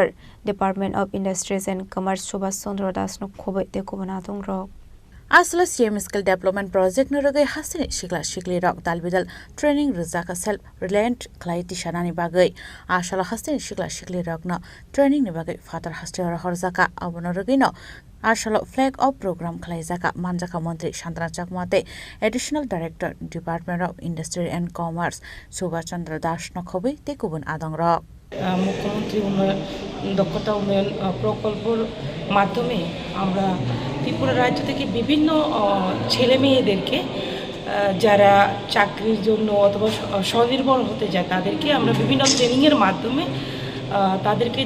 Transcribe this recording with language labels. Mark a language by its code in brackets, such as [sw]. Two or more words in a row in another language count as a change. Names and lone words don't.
[trp] Department of Industries and Commerce Subhas Chandra Das no khobai te kubanatung rok Asla CM Skill Development Project no ragai hasini shikla shikli rok dalbidal training rizaka [en] self reliant [trp] khlaiti shanani bagai asala hasini shikla shikli rok no training ni bagai fatar hasti horzaka abono ragai no asala [en] flag of program [trp] khlaijaka manjaka mantri Shantara Chakmate [en] Additional Director [trp] Department of Industry and Commerce Subhas Chandra Das no khobai te kubun adong rok [bn] মুখ্যমন্ত্রী উন্নয়ন দক্ষতা উন্নয়ন প্রকল্পের মাধ্যমে আমরা ত্রিপুরা রাজ্য থেকে বিভিন্ন ছেলে মেয়েদেরকে যারা চাকরির জন্য অথবা স্বনির্ভর হতে যায় তাদেরকে আমরা বিভিন্ন ট্রেনিংয়ের মাধ্যমে তাদেরকে